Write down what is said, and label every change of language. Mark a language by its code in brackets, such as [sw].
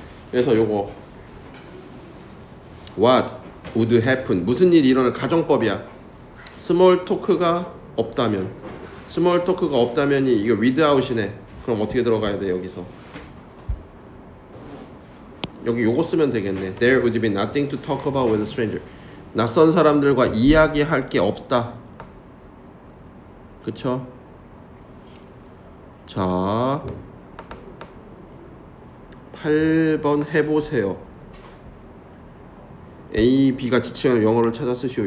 [ko] 그래서 요거 [en] What would happen? [ko] 무슨 일이 일어날, 가정법이야. 스몰 토크가 없다면, 스몰 토크가 없다면이 이거 without이네. 그럼 어떻게 들어가야 돼? 여기서 여기 요거 쓰면 되겠네. [en] There would be nothing to talk about with a stranger. [ko] 낯선 사람들과 이야기할 게 없다. 그쵸? 자, 8번 해보세요. A, B가 지칭하는 영어를 찾아 쓰시오.